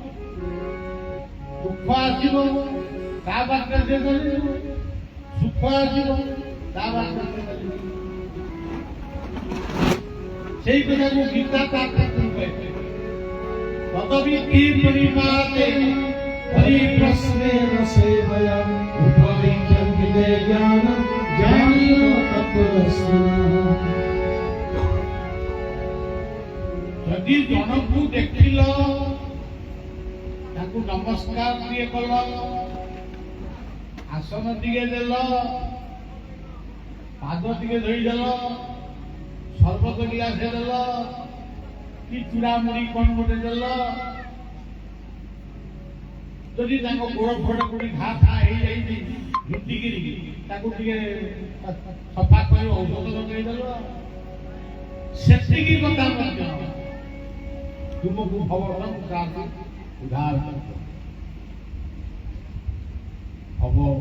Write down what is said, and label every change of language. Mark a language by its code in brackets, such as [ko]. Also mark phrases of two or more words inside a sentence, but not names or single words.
[or] ଦୁଃଖ ଆସିବ ତା ପାଖରେ ସେ କରିବ, ସୁଖ ଆସିବ ତା ପାଖରେ ସେ କରିବ। ସେଇ କଥାକୁ ଗୀତା ତା କ୍ଷେତ୍ରରେ କହିছে [sa] ତଦବିଧି ପରିମାତେ परिप्रश्नेन सेवया उपविज्ञन्ते ज्ञानं ज्ञानिनो तत्त्वदर्शिनः। [or] ଯଦି ଜଣକୁ ଦେଖିଲ ତାକୁ ନମସ୍କାର ଟିକେ କଲ, ଆସନ ଟିକେ ଦେଲ, ପାଦ ଟିକେ ଧୋଇଦେଲ, ସର୍ବତ ଗ୍ଲାସେ ଦେଲ କି ଚୂଡ଼ାମୁড়ି କଣ ଗୋଟେ ଦେଲ, ଯଦି ତାଙ୍କ ଗୋଡ଼ ଫୋଡ଼ କୋଉଠି ଘା ଫା ହେଇଯାଇଛି ଝୁଟିକିରି ତାକୁ ଟିକେ ସଫା କରି ଔଷଧ ଲଗେଇଦେଲ, ସେତିକି କଥା ମଧ୍ୟ ତୁମକୁ ଭଗବାନ ଉଦ୍ଧାର ହବ।